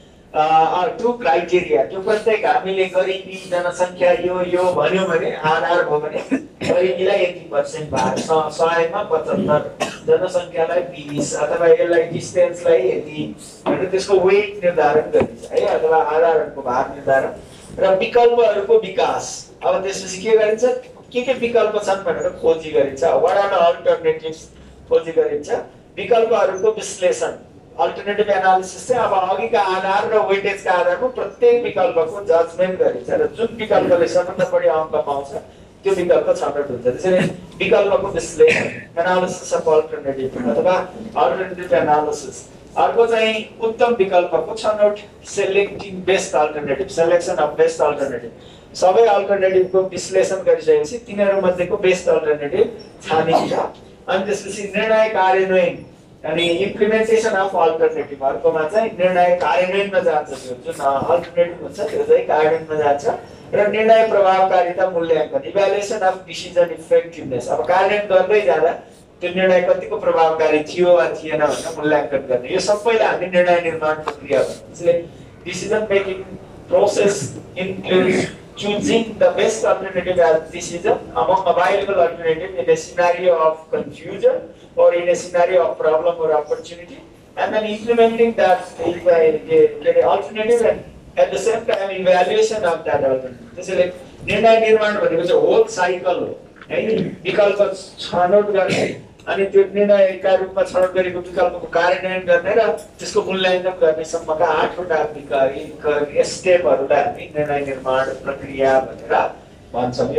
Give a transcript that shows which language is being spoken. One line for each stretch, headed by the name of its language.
Nepali: To criteria, त्यो प्रत्येक हामीले गरिबी जनसङ्ख्या यो भन्यो भने आधार भयो भने गरिबीलाई 80% भार, सहायमा 75%, जनसङ्ख्यालाई 20%, अथवा यसलाई डिस्टेन्सलाई 80% भनेर त्यसको वेट निर्धारण गरिन्छ है, अथवा आधारहरूको भार निर्धारण र विकल्पहरूको विकास। अब त्यसपछि के गरिन्छ, के विकल्प छन् भनेर खोजी गरिन्छ,
English: what are the alternatives
Nepali: खोजी गरिन्छ, विकल्पहरूको विश्लेषण अल्टरनेटिभ एनालिसिस चाहिँ अब अघिका आधार र वेटेजका आधारमा प्रत्येक विकल्पको जजमेन्ट गरिन्छ र जुन विकल्पले सबभन्दा बढी अङ्क पाउँछ त्यो विकल्प छनौट हुन्छ। त्यसरी विकल्पको विश्लेषण
English: analysis of alternative
Nepali: अथवा अल्टरनेटिभ एनालिसिस, अर्को चाहिँ उत्तम विकल्पको छनौट
English: selecting best alternative, selection of best alternative,
Nepali: सबै अल्टरनेटिभको विश्लेषण गरिसकेपछि तिनीहरू मध्येको बेस्ट अल्टरनेटिभ छानिन्छ, अनि त्यसपछि निर्णय कार्यान्वयन अनि
English: implementation of alternative,
Nepali: अर्कोमा चाहिँ निर्णय कार्यान्वयनमा जान्छ, त्यो जुन अल्टरनेटिभ हुन्छ त्यो चाहिँ कार्यान्वयनमा जान्छ, र निर्णय प्रभावकारिता मूल्याङ्कन,
English: evaluation of decision effectiveness,
Nepali: अब कार्यान्वयन गर्दै जाँदा त्यो निर्णय कतिको प्रभावकारी थियो वा थिएन भनेर मूल्याङ्कन गर्ने, यो सबैलाई हामी निर्णय निर्माण प्रक्रिया भन्छौँ।
English: Decision making process includes choosing the best alternative as decision among available alternative in a scenario of confusion or in a scenario of problem or opportunity and then implementing that alternative at the same time evaluation of that alternative.
Nepali: त्यसैले निर्णय निर्माण भनेको चाहिँ whole cycle हो है, विकल्प छनौट गर्ने अनि त्यो निर्णयका रूपमा छनौट गरेको विकल्पको कार्यान्वयन गर्ने र त्यसको मूल्याङ्कन गर्नेसम्मका आठवटा स्टेपहरूलाई हामी निर्णय निर्माण प्रक्रिया भनेर भन्छौँ।